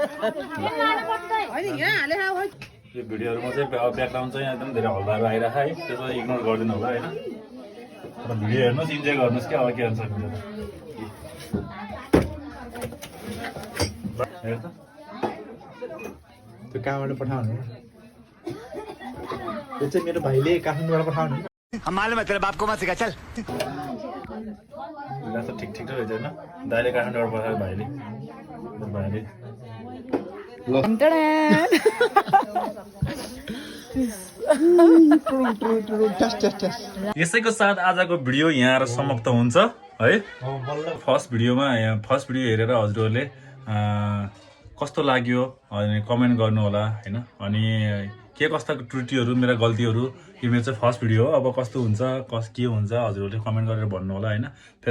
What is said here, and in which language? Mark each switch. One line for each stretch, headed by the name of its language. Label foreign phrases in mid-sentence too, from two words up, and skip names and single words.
Nepali: यो भिडियोहरूमा चाहिँ ब्याकग्राउन्ड चाहिँ एकदम धेरै हल्लाहरू आइरहेको है, त्यसमा इग्नोर गरिदिनु होला होइन। भिडियो हेर्नुहोस्, इन्जोय गर्नुहोस् क्या। अब के हुन्छ हेर त त्यो कहाँबाट पठाउनु? त्यो चाहिँ मेरो भाइले काठमाडौँबाट पठाउनु।
Hindi: हम मालूम है तेरे बाप को मत सिखा चल।
Nepali: भिडियो त ठिक रहेछ होइन दाइले काठमाडौँबाट पठायो भाइले यसैको साथ आजको भिडियो यहाँ समाप्त हुन्छ है
English: first video
Nepali: हेरेर हजुरहरूले कस्तो लाग्यो अनि कमेन्ट गर्नु होला हैन अनि के कस्ता त्रुटिहरू मेरा गल्तीहरू यो मेरो चाहिँ
English: first video
Nepali: हो अब कस्तो हुन्छ के हुन्छ हजुरहरूले कमेन्ट गरेर भन्नु होला हैन फेरि